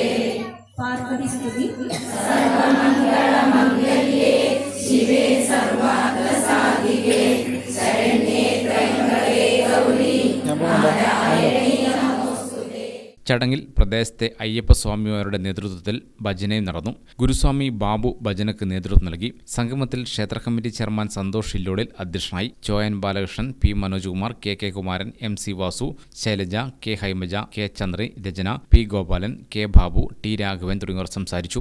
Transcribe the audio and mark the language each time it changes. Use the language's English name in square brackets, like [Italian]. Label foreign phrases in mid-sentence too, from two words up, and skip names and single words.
[Sanskrit] पार्वती स्तुति सर्वमंगलमंगल्ये शिवे सर्वार्थसाधिके शरण्ये त्र्यंबके गौरी नारायणी नमोस्तुते. [Malayalam] ചടങ്ങിൽ പ്രദേശത്തെ അയ്യപ്പസ്വാമിമാരുടെ നേതൃത്വത്തിൽ ഭജനയും നടന്നു. ഗുരുസ്വാമി ബാബു ഭജനക്ക് നേതൃത്വം നൽകി. സംഗമത്തിൽ ക്ഷേത്ര കമ്മിറ്റി ചെയർമാൻ സന്തോഷ് ഇല്ലോടിൽ അധ്യക്ഷനായി. ചോയൻ ബാലകൃഷ്ണൻ, പി മനോജ് കുമാർ, കെ കുമാരൻ, MC വാസു, ശൈലജ, കെ ഹൈമജ, കെ ചന്ദ്രി, രചന, പി ഗോപാലൻ, കെ ബാബു, ടി രാഘവൻ തുടങ്ങിയവർ സംസാരിച്ചു.